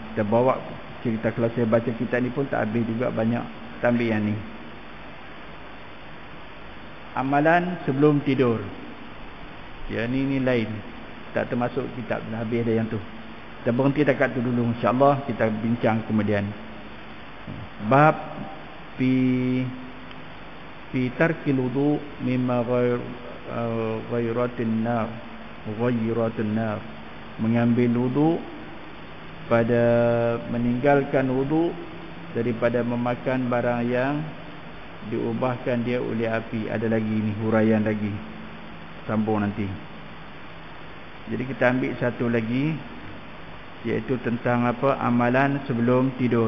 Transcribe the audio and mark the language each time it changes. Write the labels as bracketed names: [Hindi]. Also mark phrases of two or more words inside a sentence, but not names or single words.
[Malay] Kita bawa cerita, kalau saya baca kitab ni pun tak habis juga, banyak kita ambil yang ni. Amalan sebelum tidur. Ya, ni lain, tak termasuk kitab, dah habis dah yang tu. Kita berhenti dekat tu dulu, [Arabic] إن شاء الله [Malay] kita bincang kemudian. [Arabic] باب في ترك الوضوء مما غيرت النار, [Malay] mengambil wudu pada meninggalkan wudu daripada memakan barang yang diubahkan dia oleh api. Ada lagi ni huraian lagi, sambung nanti. Jadi kita ambil satu lagi, iaitu tentang apa, amalan sebelum tidur.